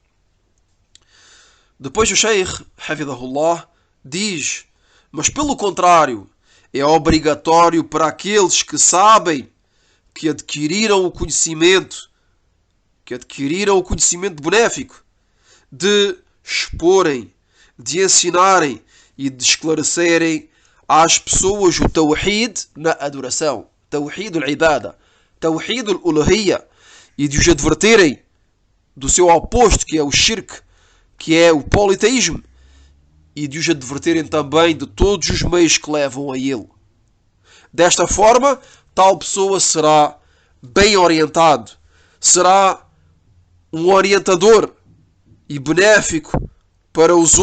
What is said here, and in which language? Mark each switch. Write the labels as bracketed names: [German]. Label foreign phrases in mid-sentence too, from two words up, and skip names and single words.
[Portuguese] Depois o Sheikh, Hafidhahullah, diz: mas pelo contrário, é obrigatório para aqueles que sabem, que adquiriram o conhecimento benéfico, de exporem, de ensinarem e de esclarecerem às pessoas o tawhid na adoração, [Arabic] توحيد العبادة، توحيد الألوهية, [Portuguese] e de os adverterem do seu oposto, que é o shirk, que é o politeísmo, e de os adverterem também de todos os meios que levam a ele. Desta forma, tal pessoa será bem orientado, será um orientador e benéfico para os